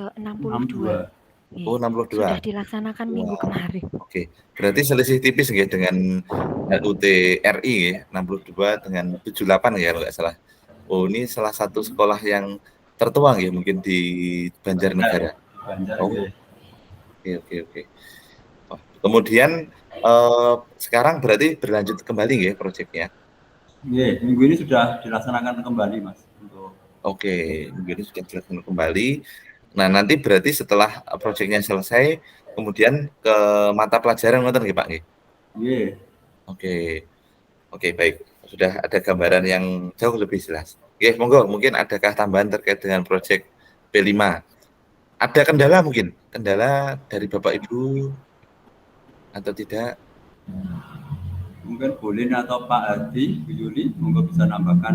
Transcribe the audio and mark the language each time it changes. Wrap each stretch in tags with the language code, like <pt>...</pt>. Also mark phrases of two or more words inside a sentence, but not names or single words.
<id>Ke 62. 62. Oh, 62. Sudah dilaksanakan minggu Wah, kemarin. oke. Berarti selisih tipis nggih dengan HUT RI nggih, 62 dengan 78 ya kalau nggak salah. Oh, ini salah satu sekolah yang tertua nggih mungkin di Banjarnegara. Banjar, Oh, nggih. oke. Wah, kemudian sekarang berarti berlanjut kembali nggih proyeknya? Nggih, minggu ini sudah dilaksanakan kembali, Mas, untuk Oke, minggu ini sudah dilaksanakan kembali. Nah, nanti berarti setelah proyeknya selesai, kemudian ke mata pelajaran</id> <jv>ngoten nggih,</jv> <id>Pak nggih? nggih. Oke, baik. Sudah ada gambaran yang jauh lebih jelas. Oke, monggo, mungkin adakah tambahan terkait dengan proyek P5? Ada kendala mungkin? Kendala dari Bapak Ibu atau tidak? Mungkin Bolin atau Pak Hadi, Bu Yuli, monggo bisa nambahkan.</id>